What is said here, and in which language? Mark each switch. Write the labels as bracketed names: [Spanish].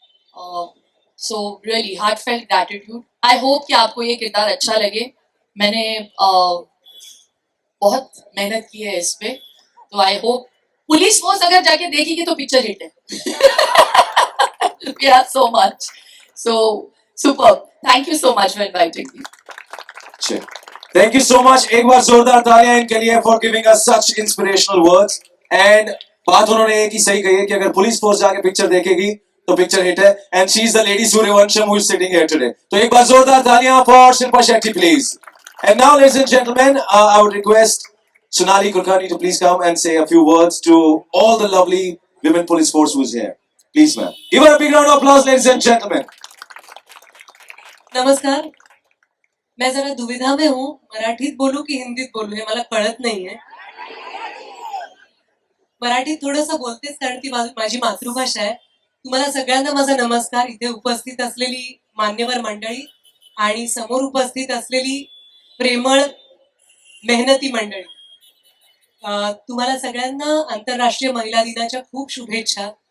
[English] So really heartfelt gratitude. I hope [Hindi] कि आपको ये किरदार अच्छा लगे। मैंने बहुत मेहनत की है इस पे, तो [English] I hope [Hindi] पुलिस फोर्स अगर जाके देखेगी तो पिक्चर हिट है। [English] Yeah, so much. So superb. Thank you so much for inviting me. Thank you so much. [Hindi] एक बार जोरदार तालियां इनके लिए [English] for giving us such inspirational words. [Hindi] And बात उन्होंने एक ही सही कही है कि अगर पुलिस फोर्स जाके पिक्चर देखेगी तो पिक्चर हिट है। [English] And she is the lady Suryavansham who is sitting here today. [Hindi] तो एक बार जोरदार तालियां [English] for Shilpa Shetty, please. And now, ladies and gentlemen, I would request Sonali Kulkarni to please come and say a few words to all the lovely women police force who is here. Please, ma'am. Give her a big round of applause, ladies and gentlemen. [Marathi] नमस्कार. [Hindi] मैं जरा दुविधा में हूँ, [Marathi] मराठीत बोलू की हिंदीत बोलू हे मला कळत नाहीये. मराठीत थोडंसं बोलतेच कारण ती माझी मातृभाषा आहे. तुम्हाला सगळ्यांना माझा नमस्कार. इथे उपस्थित असलेली मान्यवर मंडळी आणि समोर उपस्थित असलेली प्रेमळ मेहनती मंडळी, तुम्हाला सगळ्यांना आंतरराष्ट्रीय महिला दिनाच्या खूप शुभेच्छा.